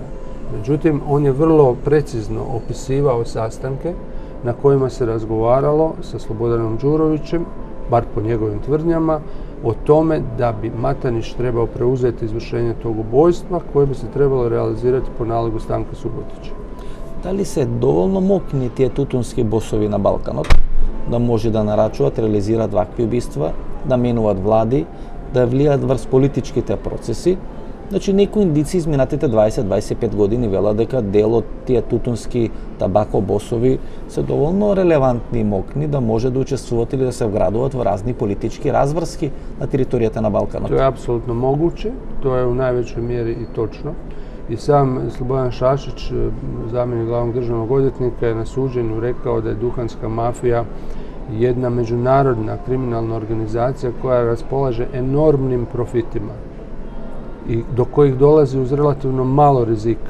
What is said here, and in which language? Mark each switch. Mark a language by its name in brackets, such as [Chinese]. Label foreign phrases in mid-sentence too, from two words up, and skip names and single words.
[Croatian] Međutim, on je vrlo precizno opisivao sastanke na kojima se razgovaralo sa Slobodanom Đurovićem, bar po njegovim tvrdnjama, o tome da bi Matanić trebao preuzeti izvršenje tog ubojstva koje bi se trebalo realizirati po nalogu Stanka Subotića. [Macedonian] Да ли се доволно мокни тије тутунски босови на Балканот да може да нарачуват, реализираат вакви убиства, да менуваат влади, да влијаат врз политичките процеси? Значи, некои индици изминатите 20-25 години велат дека дел од тие тутунски табако босови се доволно релевантни и мокни да може да учествуваат или да се вградуваат во разни политички разврски на територијата на Балканот. [Croatian] To je apsolutno moguće, to je u najvećoj mjeri i točno. I sam Slobodan Šašić, zamjenik glavnog državnog odvjetnika, je na suđenju rekao da je duhanska mafija jedna međunarodna kriminalna organizacija koja raspolaže enormnim profitima i do kojih dolazi uz relativno malo rizika.